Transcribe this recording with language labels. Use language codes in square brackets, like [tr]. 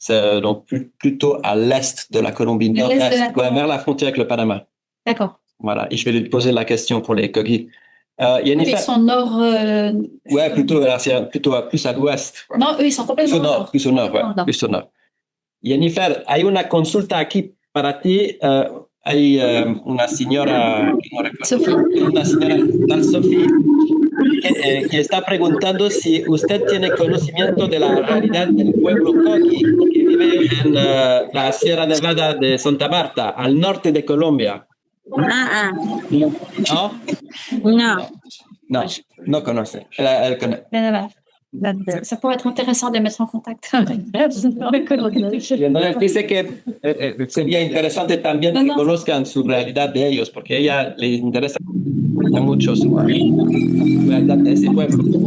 [fr] C'est donc plutôt à l'est de la Colombie, nord-est, vers la frontière avec le Panama. D'accord. Voilà, et je vais lui poser la question pour les Kogi. Ils sont nord. Ouais, plutôt plus à l'ouest. Non, eux, ils sont complètement nord. Plus au nord, ouais, plus au nord. [es] Yennefer, hay una consulta aquí para ti. Hay una señora, una señora, Sophie, que está preguntando si usted tiene conocimiento de la realidad del pueblo Kogi que vive en la Sierra Nevada de Santa Marta, al norte de Colombia. ¿No? No, no conoce. [fr] Elle connaît. Ça pourrait être intéressant de mettre en contact. [es] Dice que sería interesante también que conozcan su realidad de ellos, porque a ella le interesa mucho su realidad de ese pueblo.